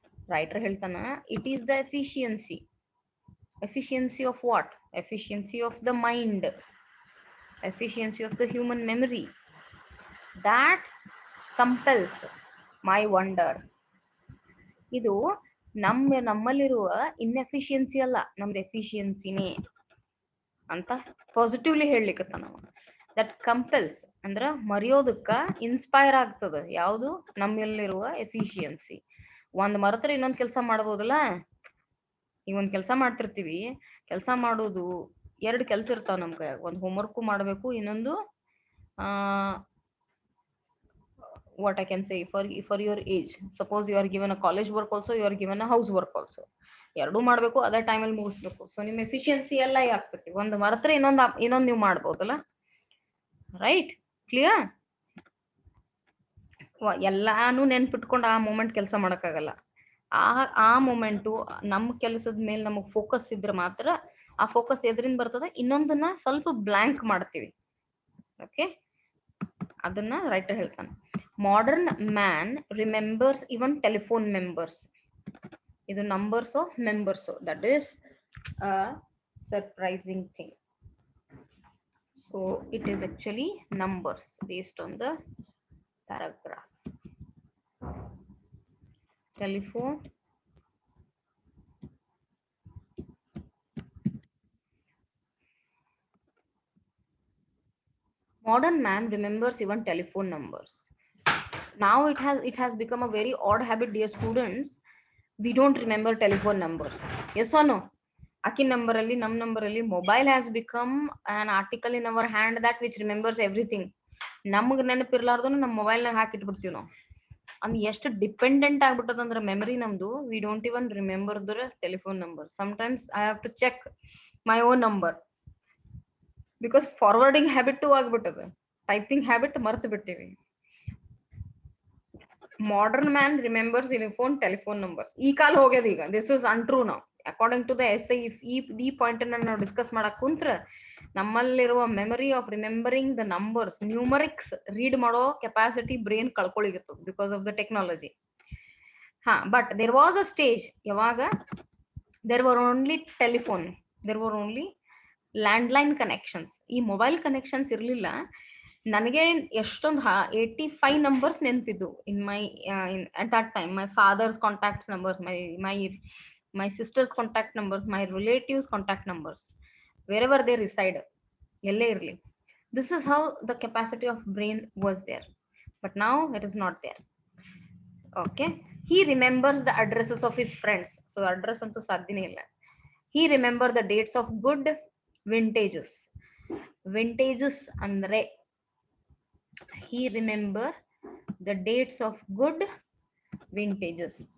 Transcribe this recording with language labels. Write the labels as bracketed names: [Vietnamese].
[English] Writer [Kannada] ಹೇಳ್ತಾನ, [English] it is the efficiency of what? Efficiency of the mind, efficiency of the human memory that compels my wonder. [Kannada] ಇದು ನಮ್ಮಲ್ಲಿರುವ inefficiency ಅಲ್ಲ, ನಮ್ದು ಎಫಿಷಿಯನ್ಸಿನೇ ಅಂತ positively ಹೇಳಲಿಕ್ಕತ್ತ ನಾವು. [English] that compels [Kannada] ಅಂದ್ರ ಮರೆಯೋದಕ್ಕ ಇನ್ಸ್ಪೈರ್ ಆಗ್ತದ. ಯಾವುದು? ನಮ್ಮಲ್ಲಿರುವ ಎಫಿಷಿಯನ್ಸಿ. ಒಂದ್ ಮರೆತ್ರೆ ಇನ್ನೊಂದ್ ಕೆಲಸ ಮಾಡ್ಬೋದಲ್ಲ. ಈಗ ಒಂದ್ ಕೆಲಸ ಮಾಡ್ತಿರ್ತೀವಿ, ಕೆಲಸ ಮಾಡೋದು 2 ಕೆಲಸ ಇರ್ತಾವ ನಮ್ಗೆ. ಒಂದ್ ಹೋಮ್ವರ್ಕು ಮಾಡ್ಬೇಕು, ಇನ್ನೊಂದು [English] what I can say for your age. Suppose you are given a college work also, you are given a house work also. [Kannada] ಎರಡೂ ಮಾಡ್ಬೇಕು, ಅದೇ ಟೈಮಲ್ಲಿ ಮುಗಿಸ್ಬೇಕು. ಸೊ ನಿಮ್ ಎಫಿಷಿಯನ್ಸಿ ಎಲ್ಲ ಆಗ್ತೈತಿ. ಒಂದು ಮರೆತ್ರೆ ಇನ್ನೊಂದ್ ನೀವು ಮಾಡ್ಬೋದಲ್ಲ. [English] Right? Clear? [Kannada] ಎಲ್ಲಾನು ನೆನ್ಪಿಟ್ಕೊಂಡು ಆ ಮೂಮೆಂಟ್ ಕೆಲಸ ಮಾಡಕ್ಕಾಗಲ್ಲ. ಆ ಮೂಮೆಂಟು ನಮ್ಮ ಕೆಲಸದ ಮೇಲೆ ನಮಗ್ ಫೋಕಸ್ ಇದ್ರೆ ಮಾತ್ರ ಆ ಫೋಕಸ್ ಎದ್ರಿಂದ ಬರ್ತದೆ, ಇನ್ನೊಂದನ್ನ ಸ್ವಲ್ಪ ಬ್ಲಾಂಕ್ ಮಾಡ್ತೀವಿ. [English] okay, [Kannada] ಅದನ್ನ ರೈಟರ್ ಹೇಳ್ತಾನೆ. [English] Modern man remembers even telephone members. [Kannada] ಇದು [English] Numbers members. That is a surprising thing. So it is actually numbers based on the paragraph. Telephone modern man remembers even telephone numbers. Now it has become a very odd habit, dear students. We don't remember telephone numbers. Yes or no? [Kannada] Aki number alli, num number alli, [English] mobile has become an article in our hand that which remembers everything. [Kannada] ನಮಗ್ ನೆನಪಿರ್ಲಾರ್ದನು ನಮ್ಮ mobile ನಾಗ ಹಾಕಿಟ್ಬಿಡ್ತೀವಿ ನಾವು. ಅಂದ್ ಎಷ್ಟು dependent ಆಗ್ಬಿಟ್ಟದ ಅಂದ್ರೆ memory ನಮ್ದು. [English] We don't even remember the telephone number. Sometimes I have to check my own number because forwarding habit [Kannada] ಆಗ್ಬಿಟ್ಟದ. Typing habit ಮರ್ತು ಬಿಟ್ಟಿವಿ. [English] Modern man remembers telephone numbers. [Kannada] ಈ ಕಾಲ ಹೋಗ್ಯದ ಈಗ. [English] This is untrue ನಾವು according to the S I. [Kannada] ಈ point ಅನ್ನ ನಾವು discuss ಮಾಡಕ್ ಕುಂತ್ರ ನಮ್ಮಲ್ಲಿರುವ [English] Memory of remembering the numbers, numerics read ಮಾಡೋ capacity brain ಕಳ್ಕೊಳ್ಳಿಗಿತ್ತು because of the technology. ಹಾ, but there was a stage [Kannada] ಯಾವಾಗ [English] There were only telephone, there were only landline connections. [Kannada] ಈ mobile connections ಇರ್ಲಿಲ್ಲ. ನನಗೆ ಎಷ್ಟೊಂದು 85 numbers ನೆನಪಿದ್ದು [English] In my at that time. My father's contacts numbers, my sister's contact numbers, my relatives contact numbers, wherever they reside, [Kannada] ಎಲ್ಲೇ ಇರಲಿ. [English] This is how the capacity of brain was there, but now it is not there. Okay, he remembers the addresses of his friends. So address [Kannada] ಅಂತೂ ಸಾಧ್ಯನೇ ಇಲ್ಲ. [English] He remember the dates of good vintages. Vintages [Kannada] andre [English] he remember the dates of good vintages.